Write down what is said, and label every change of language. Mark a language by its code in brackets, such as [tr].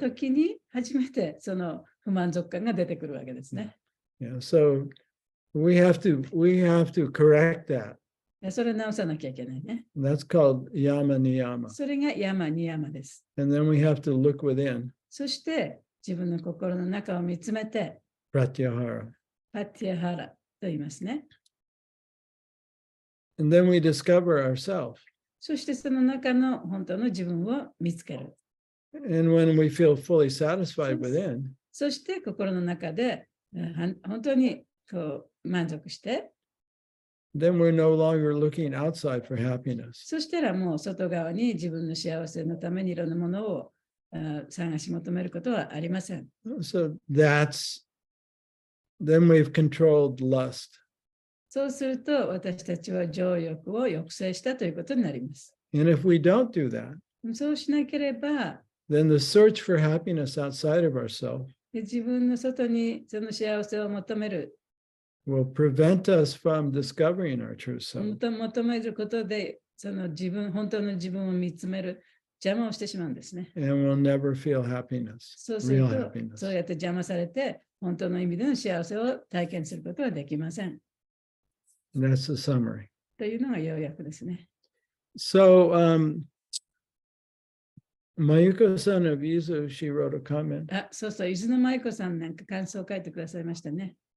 [ja] 時に初めてその不満足感が出てくるわけですね。 [en] Yeah, so we have to correct that. [ja] それを直さなきゃいけないね。 [en] That's called yama niyama. [ja] それが山に山です。 [en] And then we have to look within, [ja] そして自分の心の中を見つめて、 [en] pratyahara. [ja] パティアハラと言いますね。 [en] And then we discover ourselves. [ja] そしてその中の本当の自分を見つける。 [en] And when we feel fully satisfied within, [ja] そして心の中で本当にこう満足して、 [en] then we're no longer looking outside for happiness. [ja] そしたらもう外側に自分の幸せのためにいろんなものを探し求めることはありません。 [en] So then we've controlled lust. [ja] そうすると私たちは情欲を抑制したということになります。 [en] And if we don't do that, [ja] そうしなければ、 [en] then the search for happiness outside of ourselves [ja] 自分の外にその幸せを求める、 [en] will prevent us from discovering our true self. [ja] 求めることで、その本当の自分を見つめる邪魔をしてしまうんですね。 [en] And we'll never feel happiness, [ja] そうする [en] real [ja] と、 [en] happiness. [ja] そうやって邪魔されて、本当の意味での幸せを体験することはできません。 [en] That's the summary. [ja] というのが要約ですね。 [en] So, Mayuko-san of Izu, she wrote a comment. [ja] そうそう、伊豆の舞子さんなんか感想を書いてくださいましたね。